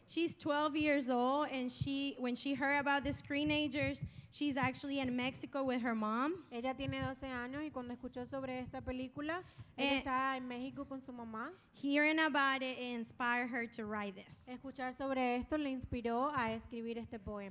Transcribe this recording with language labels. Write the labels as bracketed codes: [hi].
[en] She's 12 years old, and when she heard about the Screenagers, she's actually in Mexico with her mom. [es] Ella tiene 12 años y cuando escuchó sobre esta película, ella está en México con su mamá. [en] Hearing about it inspired her to write this. [es] Escuchar sobre esto le inspiró a escribir este poema.